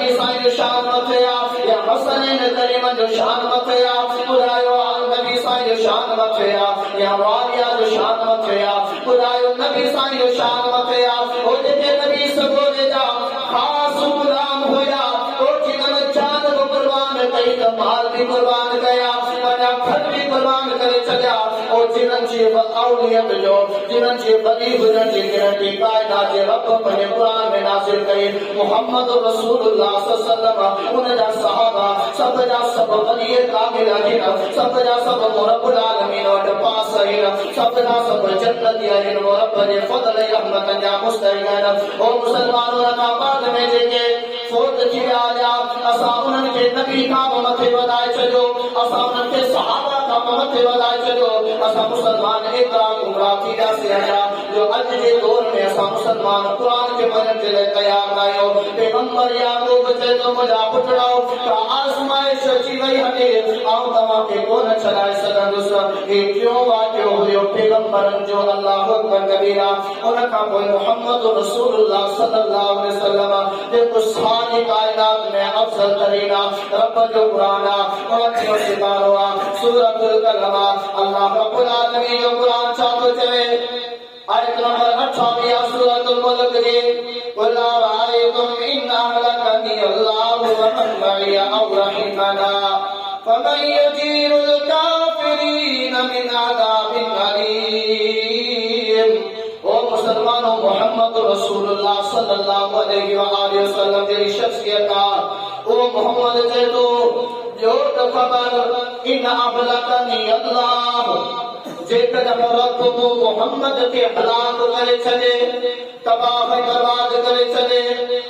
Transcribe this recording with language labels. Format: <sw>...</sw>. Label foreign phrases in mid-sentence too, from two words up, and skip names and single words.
<sd>साईं जो शान मथे आहे या हसनैन करीम जो शान मथे आहे ॿुधायो नबी साईं जो शान मथे आहे या वारिया जो शान मथे आहे ॿुधायो नबी साईं जो शान मथे आहे ओ जेके नबी सगोरे जा ख़ासि गुलाम हुया ओ जिन्हनि जान बि क़ुर्बान कई त माल बि क़ुर्बान कया पंहिंजा घर बि क़ुर्बान करे छॾिया ओ जिन्हनि जी औलियत जो जिन्हनि जी वली हुजण जी गारंटी कायनात जे रब पंहिंजे क़ुरान में नाज़िल कई मुहम्मद रसूलुल्लाह</sd> <ar>صلى الله عليه وسلم</ar> <sd>उनजा सहाबा सब जा सब वली कामिल आहिनि सब जा सब</sd> <ar>رب العالمين</ar> <sd>वटि पास आहिनि सब जा सब जन्नती आहिनि वो रब जे फज़ल ऐं रहमत जा मुस्तहिक़ आहिनि ओ मुसलमानो खां बाद में जेके फोत थी विया असां उन्हनि खे नबी खां मथे वधाए छॾियो असां उन्हनि खे सहाबा खां मथे वधाए छॾियो असां मुसलमान एतिरा गुमराह थी वियासीं आहियां जो अॼु जे दौर में असां मुसलमान क़ुरान खे मञण जे लाइ तयार न आहियूं पैगंबर याकूब चए थो मुंहिंजा पुटड़ो का आज़माइश अची वई हले आऊं तव्हांखे कोन छॾाए सघंदुसि ही टियों वाक़ियो हुयो पैगंबरनि जो</sd> <ar>الله أكبر كبيرا</ar> <sd>उन खां पोइ मुहम्मद रसूलुल्लाह</sd> <ar>صلى الله عليه وسلم</ar> <sd>जेको सारी कायनात में अफज़ल तरीन रब जो कुरान उनजो सितारो सूरतुल कलम</sd> <ar>الله رب العالمين</ar> <sd>जो कुरान छा थो चवे आयत नंबर 28 सूरतुल मुल्क जी</sd> <ar>قل أرأيتم إن أهلكني الله ومن معي أو رحمنا فمن يجير الكافرين من عذاب أليم</ar> <sd>ओ मुसलमानों मोहम्मद रसूलुल्लाह</sd> <ar>صلى الله عليه وسلم</ar> <sd>जी शख्सियत ओ मोहम्मद चए तो जो त खबर</sd> <ar>إن أهلكني الله</ar> <sd>जेकॾहिं रब मोहम्मद खे हलाक करे छॾे तबाह बर्बाद करे छॾे</sd>